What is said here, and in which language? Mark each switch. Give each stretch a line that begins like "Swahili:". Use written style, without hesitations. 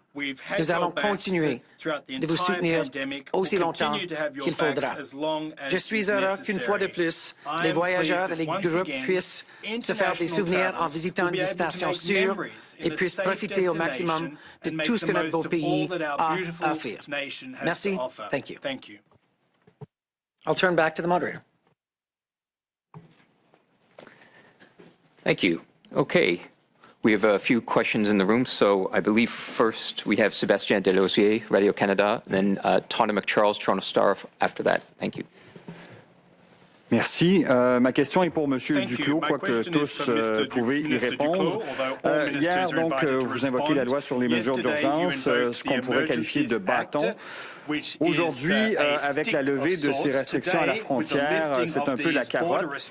French: Nous allons continuer de vous soutenir aussi longtemps qu'il faudra. Je suis heureux qu'une fois de plus, les voyageurs et les groupes puissent se faire des souvenirs en visitant une destination sûre et puissent profiter au maximum de tout ce que notre beau pays a à offrir. Merci.
English: Thank you. I'll turn back to the moderator. Thank you. Okay. We have a few questions in the room, so I believe first we have Sébastien Delosier, Radio-Canada, then Tana McCharles, Toronto Star after that. Thank you.
French: Merci. Ma question est pour M. Duclos, quoique tous pouvez y répondre. Hier, donc, vous invoquez la loi sur les mesures d'urgence, ce qu'on pourrait qualifier de bâton. Aujourd'hui, avec la levée de ces restrictions à la frontière, c'est un peu la carotte.